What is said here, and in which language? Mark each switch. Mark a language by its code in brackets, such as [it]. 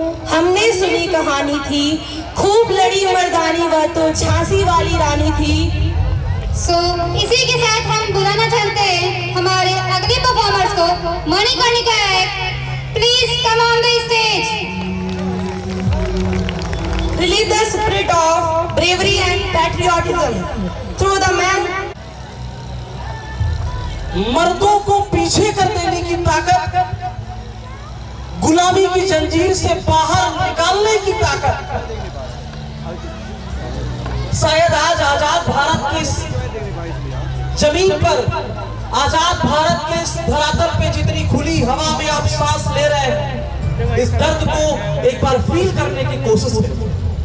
[hi] हमने सुनी कहानी थी, खूब लड़ी मर्दानी वह तो झांसी वाली रानी थी। इसी के साथ हम बुलाना चाहते हैं हमारे अगले परफॉर्मर्स को, Manikarnika act. [en] Please come on the stage. Relieve the spirit of bravery and patriotism through the man. [hi] मर्दों को पीछे कर देने की ताकत, गुलामी की जंजीर से बाहर निकालने की ताकत, शायद आज आजाद भारत की जमीन पर, आजाद भारत के धरातल पे जितनी खुली हवा में आप सांस ले रहे हैं, इस दर्द को एक बार फील करने की कोशिश करें।